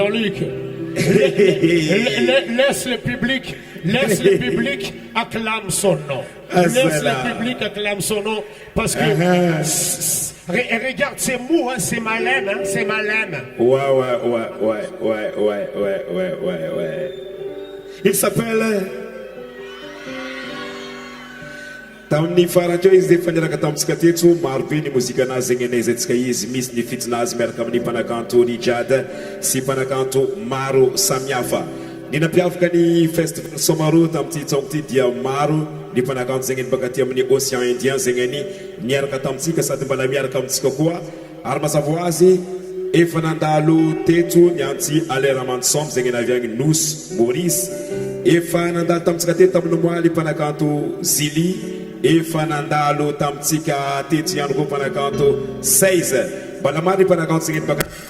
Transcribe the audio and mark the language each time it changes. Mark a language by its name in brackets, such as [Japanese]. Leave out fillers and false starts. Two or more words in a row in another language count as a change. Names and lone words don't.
[French] Laisse le public acclame son nom. Laisse le public acclame son nom parce que regarde, c'est mou, hein, c'est malin, hein, c'est malin. Ouais. Il s'appelle... [Malagasy] Tamin'ny farateo izy dia faniraka tamintsika teto maro be ny mozika anazy zegny anaizantsika izy misy ny fitinazy miaraka amin'ny mpanakanto Rijad sy mpanakanto maro samihafa. Ny nampiavaka ny festival Somaro tamin'ity taogno ity dia maro ny mpanakanto zegny baka aty amin'ny Océan Indien zegny niaraka tamintsika sady mbala miaraka amintsika koa ary mazava ho azy efa nandalo teto niantsy alera mansom zegny naviagny Nos Maurice efa nandalo tamitsika teto tamin'ny moaly mpanakanto Zili efa nandalo tamitsika teto ihany koa mpanakanto 16 mbala maro ny mpanakanto zegny baka